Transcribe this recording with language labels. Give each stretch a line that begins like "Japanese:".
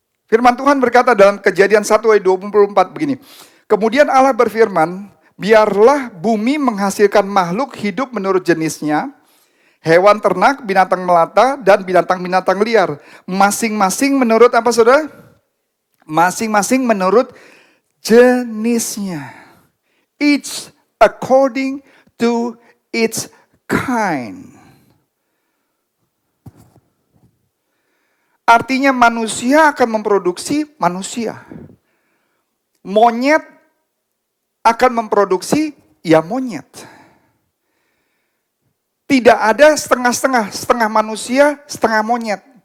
Indonesian: Firman Tuhan berkata dalam Kejadian 1 ayat 24 begini. Kemudian Allah berfirman, biarlah bumi menghasilkan makhluk hidup menurut jenisnya, hewan ternak, binatang melata, dan binatang-binatang liar. Masing-masing menurut apa saudara? Masing-masing menurut jenisnya.
English: Each according to its kind.
Indonesian: Artinya manusia akan memproduksi manusia. Monyet akan memproduksi ya monyet. Tidak ada setengah-setengah, setengah manusia, setengah monyet.